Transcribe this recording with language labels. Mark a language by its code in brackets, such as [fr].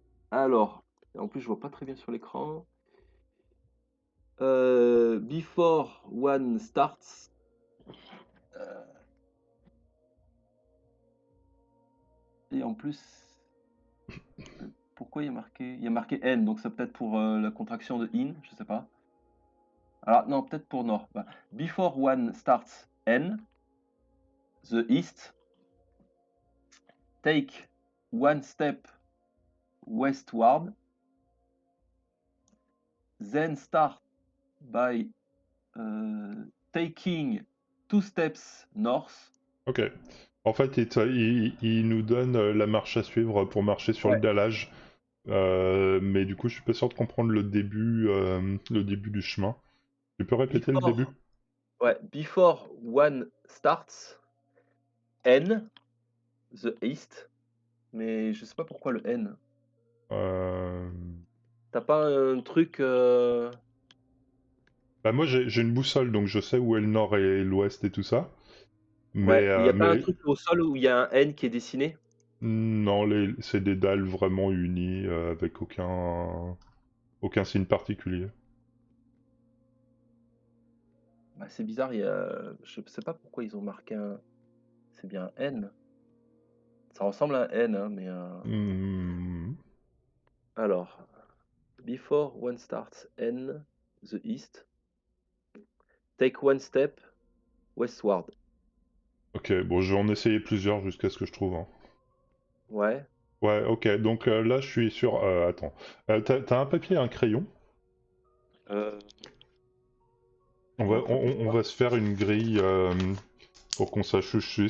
[fr] Alors, en plus, je vois pas très bien sur l'écran. [en] Before one starts. [fr] Et en plus, pourquoi il y a marqué? Il y a marqué N, donc c'est peut-être pour la contraction de in, je sais pas. Alors, non, peut-être pour Nord. [en] Bah, before one starts N, the east, take one step westward, then start by taking two steps north. [fr] Ok. En fait, il nous donne la marche à suivre pour marcher sur le Ouais. dallage. Mais du coup, je suis pas sûr de comprendre le début du chemin. Tu peux répéter le [en] Before, [fr] début? ouais, [en] before one starts N, the east, [fr] mais je sais pas pourquoi le N. Euh, T'as pas un truc. Bah moi, j'ai une boussole, donc je sais où est le nord et l'ouest et tout ça. Ouais, il y a pas un Mais truc au sol où il y a un N qui est dessiné? non, c'est des dalles vraiment unies, avec aucun signe particulier. Bah, c'est bizarre, je sais pas pourquoi ils ont marqué un. C'est bien un N. Ça ressemble à un N, hein, mais. Hmm. [en] Alors, before one starts N, the east, take one step westward. [fr] Ok, bon, je vais en essayer plusieurs jusqu'à ce que je trouve un. Ouais. Ouais, ok, donc là, je suis sur... attends. T'as un papier et un crayon? Euh, On va, non, j'en ai on pas. va se faire une grille pour qu'on sache où je suis.